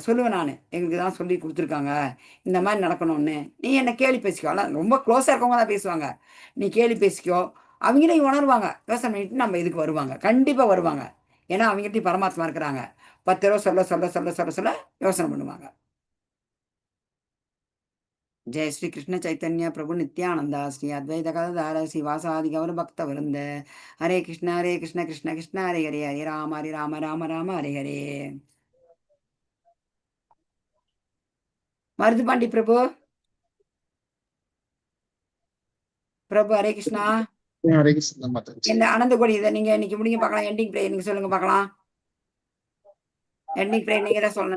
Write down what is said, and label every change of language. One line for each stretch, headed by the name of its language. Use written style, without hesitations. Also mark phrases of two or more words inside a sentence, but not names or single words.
Tamil: சொல்லுவேன், நான் எங்களுக்கு தான் சொல்லி கொடுத்துருக்காங்க இந்த மாதிரி நடக்கணும்னு. நீ என்ன கேலி பேசிக்கோ. ஆனால் ரொம்ப க்ளோஸாக இருக்கவங்க தான் பேசுவாங்க. நீ கேலி பேசிக்கோ. அவங்களே உணர்வாங்க. யோசனை பண்ணிட்டு நம்ம இதுக்கு வருவாங்க. கண்டிப்பாக வருவாங்க. ஏன்னா அவங்ககிட்ட பரமாத்மா இருக்கிறாங்க. 10 தடவை சொல்ல சொல்ல சொல்ல சொல்ல சொல்ல யோசனை பண்ணுவாங்க.
Sanskrit: जय श्री कृष्ण चैतन्य प्रभु नित्यानंदा श्री अद्वैत गदाधर श्रीवासादि गौर भक्त वृंद हरे कृष्ण कृष्ण कृष्ण हरे हरे हरे राम राम राम हरे हरे.
Tamil: மருதுபாண்டி பிரபு பிரபு ஹரே கிருஷ்ணா. ஹரே கிருஷ்ண மாதாஜி. என்ன அனந்தகோடி இதை நீங்க இன்னைக்கு முடிங்க பார்க்கலாம்.
English: ending prayer
Tamil: நீங்க சொல்லுங்க பார்க்கலாம்.
English: ending prayer
Tamil: நீங்க தான் சொல்லணும்.